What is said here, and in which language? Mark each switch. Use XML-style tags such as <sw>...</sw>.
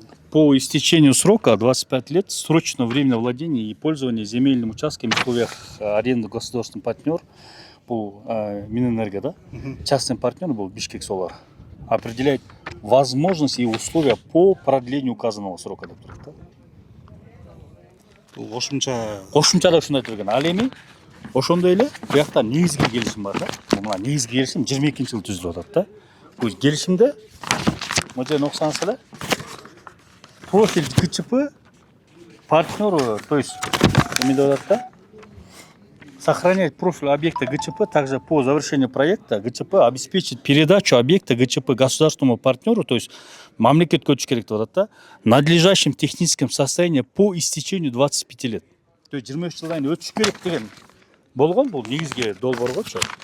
<ru>По истечению срока 25 лет срочного временного владения и пользования земельным участком в условиях аренды государственный партнер был Минэнерго, да? Частный партнер был Бишкек Солар. Определяет возможности и условия по продлению указанного срока.</ru> <ky>Бул кошумча Кошумчада ушундай турган. Ал эми ошондой эле буякта негизги келишим бар да. Мына негизги келишим 22-жылы түзүлүп атат да. Бул келишимде могу жерден окусаңыз эле</ky> <ru>профиль ГЧП партнеру, то есть</ru> <ky>эме деп атат да.</ky> <ru>Сохранять профиль объекта ГЧП, также по завершению проекта ГЧП обеспечит передачу объекта ГЧП государственному партнеру, то есть</ru> <ky>мамлекетке өтүш керек деп атат да,</ky> <ru>надлежащим техническим состоянием по истечению 25 лет. То есть</ru> <ky>23 жылдан кийин өтүш керек деген болгон, бул негизги долбооргочу.</ky>